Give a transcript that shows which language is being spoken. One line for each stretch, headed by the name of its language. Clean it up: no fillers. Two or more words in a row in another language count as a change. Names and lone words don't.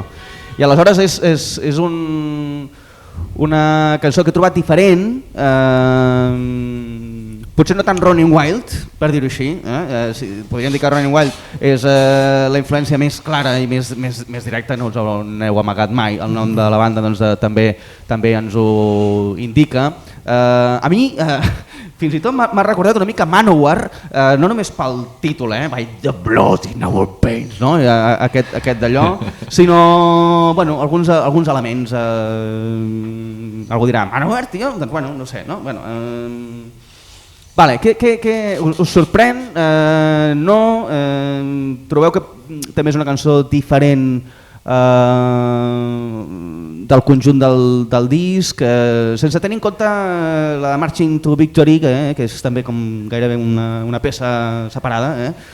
Catalan: I aleshores és una cançó que he trobat diferent, potser no tan Running Wild, per dir-ho així, podríem dir que Running Wild és la influència més clara i més directa, no us n'heu amagat mai, el nom de la banda també ens ho indica. A mi fins i tot m'ha recordat una mica Manowar, no només pel títol,
English: By the blood in our veins,
Catalan: no? Aquest d'allò, sinó alguns elements. Algú dirà, Manowar, tio? Doncs bueno, no sé, no? Vale, us sorprèn? No? Trobeu que també és una cançó diferent del conjunt del disc, sense tenir en compte la Marching to Victory, que és també com gairebé una peça separada.